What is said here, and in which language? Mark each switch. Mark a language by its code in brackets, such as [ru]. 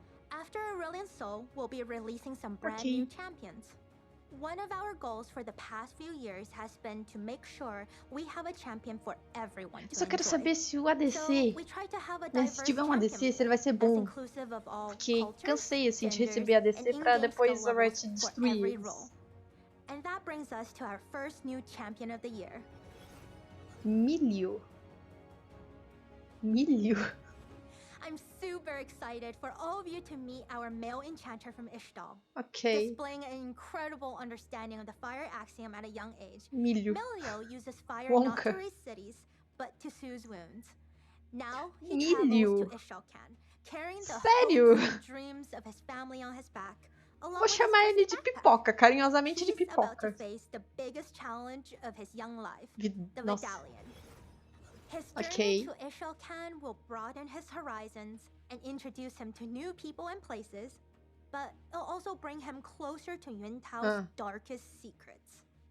[en] After Aurelion Sol, we'll be releasing some brand new champions. One of our goals for the past few years has been to make sure we have a champion for everyone to [pt] Eu só quero saber se o ADC, né, se tiver um ADC, se ele vai ser bom. Porque cansei assim de receber ADC pra depois a Riot destruir eles. [en] And that brings us to our first new champion of the year. [pt] Milho. [en] I'm super excited for all of you to meet our male enchanter from Ishtal. Okay. Displaying an incredible understanding of the fire axiom at a young age. [pt] Milho. [en] Melio uses fire not to raise cities, but to soothe wounds. Now he travels to Ishalcan, carrying the hopes and dreams of his family on his back. [pt] Vou chamar ele de pipoca, carinhosamente de pipoca. [en] To face the biggest challenge of his young life, the medallion. His journey to Ishalcan will broaden his horizons and introduce him to new people and places, but it'll also bring him closer to Yuntao's darkest secrets.